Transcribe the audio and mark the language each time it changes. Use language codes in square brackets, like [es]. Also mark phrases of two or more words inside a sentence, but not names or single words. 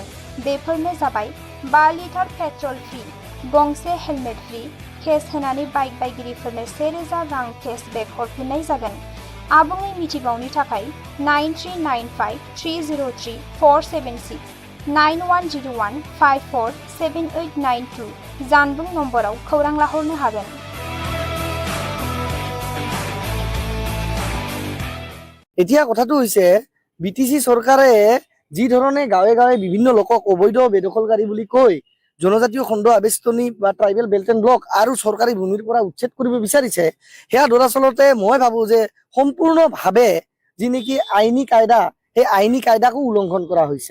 [brx] बेफोरनो जाबाय 5 [en] litre petrol free, [brx] गंसे [en] helmet free, [brx] केस होनानै बाइक बायगिरिफोरनो 1,000 रां केसबेक हरफिननाय जागोन। आबुङै मिथिबावनो थाखाय 9395303476 9101547892 जानबुं नम्बराव खौरां लाहरनो हागोन। [as] এতিয়া কথাটো হৈছে বিটিসি চৰকাৰে যি ধৰণে গাঁৱে গাঁৱে বিভিন্ন লোকক অবৈধ বেদখলকাৰী বুলি কৈ জনজাতীয় খণ্ড আবেষ্টনী বা [en] tribal belt and block [as] আৰু চৰকাৰী ভূমিৰ পৰা উচ্ছেদ কৰিব বিচাৰিছে, সেয়া দৰাচলতে মই ভাবো যে সম্পূৰ্ণভাৱে যি নেকি আইনী কায়দা, সেই আইনী কায়দাকো উলংঘন কৰা হৈছে।